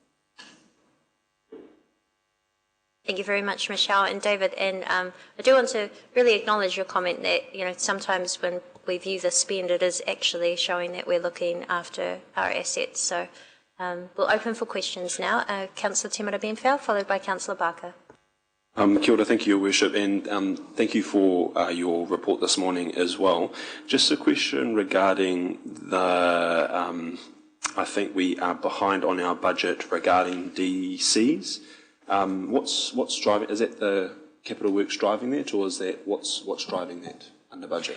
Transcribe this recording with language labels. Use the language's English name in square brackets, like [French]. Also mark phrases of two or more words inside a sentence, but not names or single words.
[English] Thank you very much, Michelle and David. And I do want to really acknowledge your comment that, you know, sometimes when we view the spend, it is actually showing that we're looking after our assets. So we'll open for questions now. Councillor Te Mara-Benfell, followed by Councillor Barker. [Māori] Kia ora, [English] thank you, Your Worship, and thank you for your report this morning as well. Just a question regarding the, I think we are behind on our budget regarding DCs. What's driving? Is that the capital works driving that, or is that what's driving that under budget?